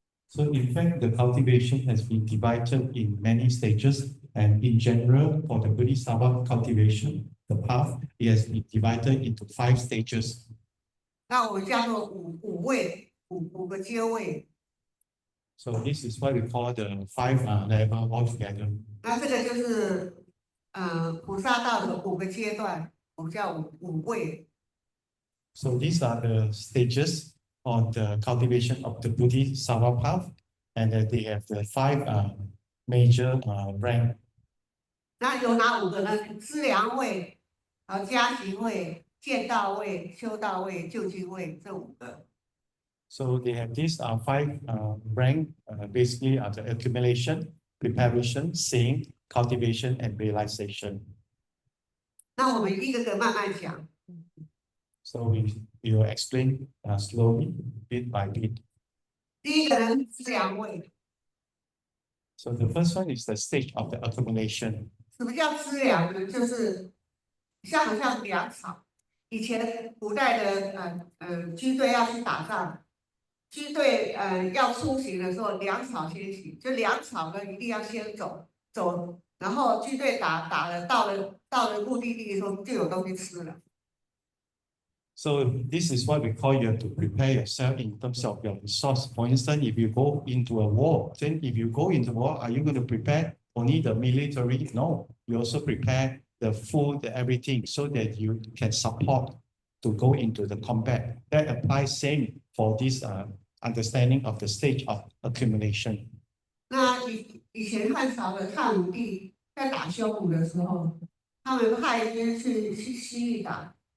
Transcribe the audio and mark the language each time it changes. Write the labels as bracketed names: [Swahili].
[English] So in fact, the cultivation has been divided in many stages, and in general, for the Bodhisattva cultivation, the path has been divided into 5 stages. [Chinese] 那我们叫做五位，5个阶位。 [English] So this is what we call the 5 level altogether. [Chinese] 那这个就是菩萨道的5个阶段，我们叫五位。 [English] So these are the stages of the cultivation of the Bodhisattva path, and they have the 5 major rank. [Chinese] 那有哪5个呢？资粮位、加行位、见道位、修道位、究竟位，这5个。 [English] So they have these 5 rank, basically are the accumulation, preparation, seeing, cultivation, and realization. [Chinese] 那我们一个个慢慢讲。 [English] So we will explain slowly, bit by bit. [Chinese] 第一个呢，资粮位。 [English] So the first one is the stage of the accumulation. [Chinese] 什么叫资粮呢？就是好像粮草。以前古代的军队要去打仗，军队要出行的时候，粮草先行，就粮草呢一定要先走，然后军队打了，到了目的地的时候就有东西吃了。 [English] So this is what we call you have to prepare yourself in terms of your resource. For instance, if you go into a war, then if you go into war, are you going to prepare only the military? No, you also prepare the food, everything, so that you can support to go into the combat. That applies same for this understanding of the stage of accumulation. [Chinese] 那以前汉朝的汉武帝在打匈奴的时候，他们派军去西域打。